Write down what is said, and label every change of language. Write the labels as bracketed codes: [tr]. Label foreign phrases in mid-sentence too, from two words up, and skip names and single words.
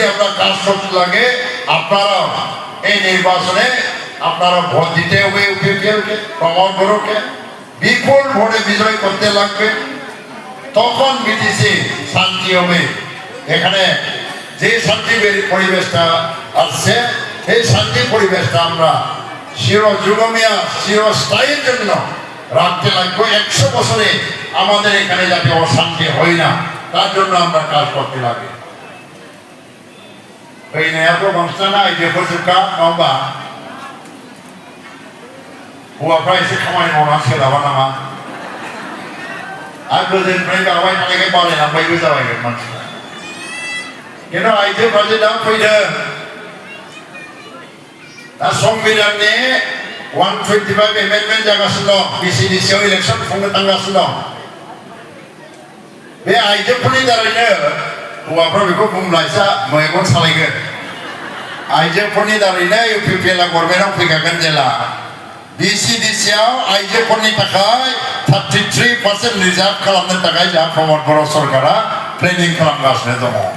[bn] আমরা কাজ করতে লাগে আপনারাও এই নির্বাচনে আপনারা ভোট দিতে হবে ইউপিপিএলকে প্রমোদ বড়কে বিপুল ভোটে বিজয় করতে লাগবে তখন বিটিসি শান্তি হবে এখানে যে শান্তি পরিবেশটা আসছে এই শান্তি পরিবেশটা আমরা চিরযুগমিয়া চিরস্থায়ীর জন্য রাখতে লাগবে 100 বছরে আমাদের এখানে যাতে অশান্তি হয় না তার জন্য আমরা কাজ করতে লাগে এই এত বাংলা না এই যে প্রচুরটা লম্বা [brx] हौवाफ्रा एसे खामानि मावनांसिगोन नामा नामा आरो गोदोनिफ्राय गाबाय थानायखाय बालायलांबायबो जाबायगोन मानसिफ्रा खिन्थु आइजोफ्रा जे दा फैदों दा संबिधाननि 125 एमेन्डमेन्ट जागासिनो दं बिसिडिसिआव इलेक्सन खुंनो थांगासिनो दं बे आइजोफोरनि दारैनो हौवाफ्रा बेखौ बुंब्ला एसे मेगन सालायगोन आइजोफोरनि दारैनो इउपिपिएलआ गभर्नमेन्टआव फैखागोन जेला बिसिडिसिआव आइजोफोरनि थाखाय 33% रिजार्भ खालामनो थाखाय जोंहा प्रमोद बर' सरकारा प्लेनिं खालामगासिनो दङ